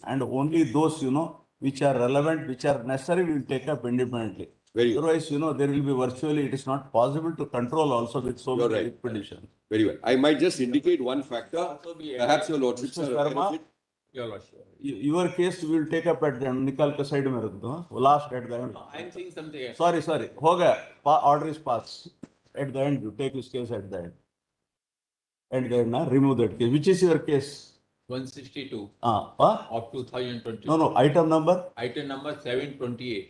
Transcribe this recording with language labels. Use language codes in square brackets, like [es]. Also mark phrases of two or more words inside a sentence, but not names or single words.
[en] And only those, which are relevant, which are necessary, we will take up independently. Very good. Otherwise, there will be virtually, it is not possible to control also with so You're many right. petitions. Very well. I might just indicate one factor. Perhaps your lordships Mr. are aware of Sharma? it. Your case we will take up at the end. [hi] निकाल के side में रख दो, हाँ? [en] Last at the end. I am saying something else. Sorry. [hi] हो गया. [en] Order is passed. At the end, you take this case at the end. At the end, remove that case. Which is your case? 162 Of of 2020. No, item number Item number 728.